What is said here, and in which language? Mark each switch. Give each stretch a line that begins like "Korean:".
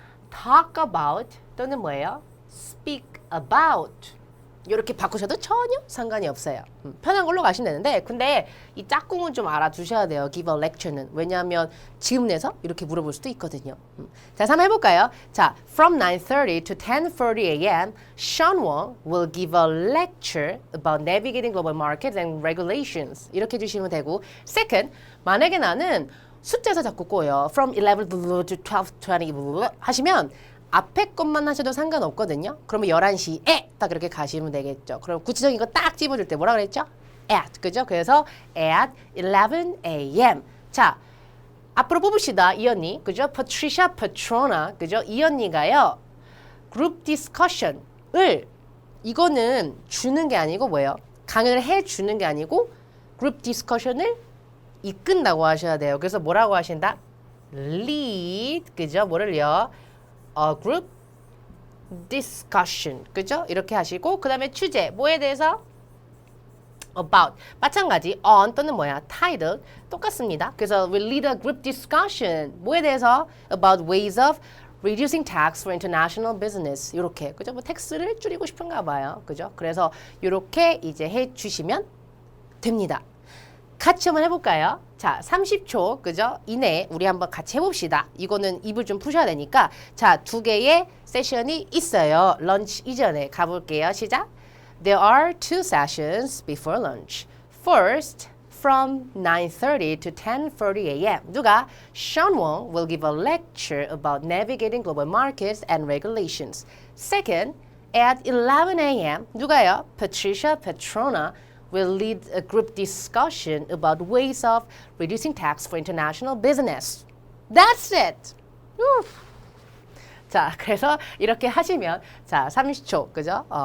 English: talk about
Korean: 또는 뭐예요?
English: speak about
Korean: 이렇게 바꾸셔도 전혀 상관이 없어요. 편한 걸로 가시면 되는데 근데 이 짝꿍은 좀 알아두셔야 돼요.
English: give a lecture는.
Korean: 왜냐하면 질문에서 이렇게 물어볼 수도 있거든요. 자, 한번 해볼까요? 자,
English: from 9:30 to 10:40 a.m. Sean Wong will give a lecture about navigating global markets and regulations.
Korean: 이렇게 해주시면 되고 second, 만약에 나는 숫자에서 자꾸 꼬여.
English: from 11 to 12, 20
Korean: 하시면 앞에 것만 하셔도 상관없거든요. 그러면 11시에 딱 그렇게 가시면 되겠죠. 그럼 구체적인 거 딱 집어줄 때 뭐라 그랬죠?
English: at, 그죠? 그래서 at 11 a.m.
Korean: 자, 앞으로 뽑읍시다. 이 언니, 그죠? Patricia Petrona, 그죠? 이 언니가요. group discussion을 이거는 주는 게 아니고 뭐예요? 강연을 해주는 게 아니고 group discussion을 이끈다고 하셔야 돼요. 그래서 뭐라고 하신다? lead, 그죠? 뭐를요?
English: group discussion, 그죠?
Korean: 이렇게 하시고 그 다음에 주제, 뭐에 대해서? about, 마찬가지 on 또는 뭐야? title, 똑같습니다.
English: 그래서 we lead a group discussion,
Korean: 뭐에 대해서?
English: about ways of reducing tax for international business, 이렇게, 그죠?
Korean: 뭐 텍스를 줄이고 싶은가 봐요, 그죠? 그래서 이렇게 이제 해주시면 됩니다. 같이 한번 해볼까요? 자, 30초, 그죠? 이내에 우리 한번 같이 해봅시다. 이거는 입을 좀 푸셔야 되니까. 자, 2개의 세션이 있어요. 런치 이전에 가볼게요. 시작!
English: There are 2 sessions before lunch. First, from 9:30 to 10:40 a.m.
Korean: 누가?
English: Sean Wong will give a lecture about navigating global markets and regulations. Second, at 11 a.m.
Korean: 누가요?
English: Patricia Petrona will lead a group discussion about ways of reducing tax for international business. That's it.
Korean: 자, 그래서 이렇게 하시면 자, 30초, 그죠?